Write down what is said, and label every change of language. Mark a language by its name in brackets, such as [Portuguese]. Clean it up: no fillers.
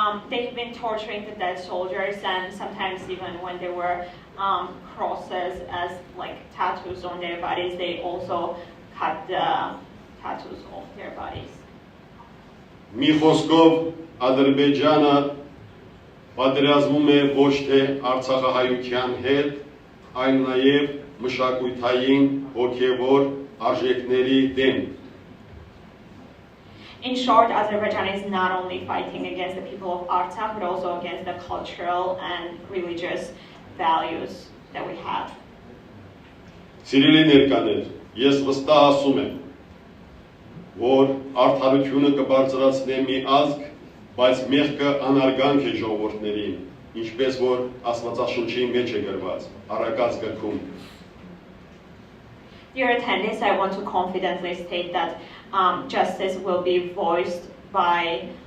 [English] They've been torturing the dead soldiers, and sometimes even when there were crosses as like tattoos on their bodies, they also cut the tattoos off their bodies. [Armenian] Մի խոսքով Ադրբեջանը պատերազմում է ոչ թե Արցախահայության հետ, այլ նաև մշակութային հոգևոր արժեքների դեմ։ [English] In short, Azerbaijan is not only fighting against the people of Artsakh, but also against the cultural and religious values that we have. [Armenian] Սիրելի ներկաներ, ես վստահ ասում եմ, որ արդարությունը կբարձրացնի մի ազգ, բայց մեղքը անարգանք է ժողովուրդներին, ինչպես որ Աստվածաշնչի մեջ է գրված, Առակաց գրքում։ [English] Dear attendees, I want to confidently state that justice will be voiced by